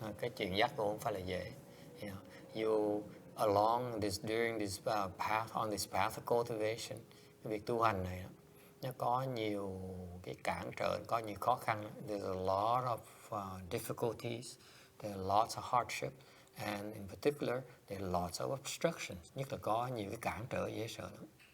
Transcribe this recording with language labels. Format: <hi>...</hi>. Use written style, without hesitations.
<vi>Cái chuyện giác ngộ không phải là dễ.</vi> <en>You during this path, on this path of cultivation,</en> <vi>cái việc tu hành này nó có nhiều cái cản trở, có nhiều khó khăn.</vi> <en>There's a lot of difficulties, there are lots of hardship, and in particular there are lots of obstructions.</en> <vi>Nhất là có nhiều cái cản trở dễ sợ lắm.</vi>